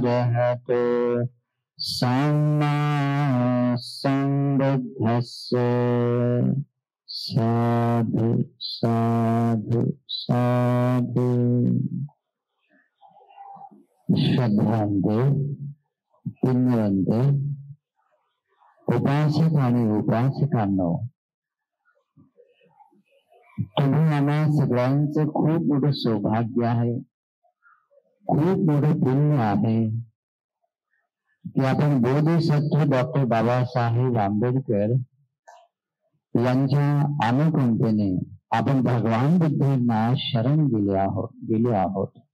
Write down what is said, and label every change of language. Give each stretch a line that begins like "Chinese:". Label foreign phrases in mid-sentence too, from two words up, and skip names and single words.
Pali: रहत सम्मा संबुद्धस्य साधु साधु साधु।
Marathi: श्रद्धांते, पुण्यवंते, उपासक आणि उपासकांनो, तुम्ही आम्हा सगळ्यांचं खूप मोठं सौभाग्य आहे, खूप मोठं पुण्य आहे की आपण बोधिसत्व डॉक्टर बाबासाहेब आंबेडकर यांच्या अनुकंपेने आपण भगवान बुद्धांना शरण गेलो आहोत।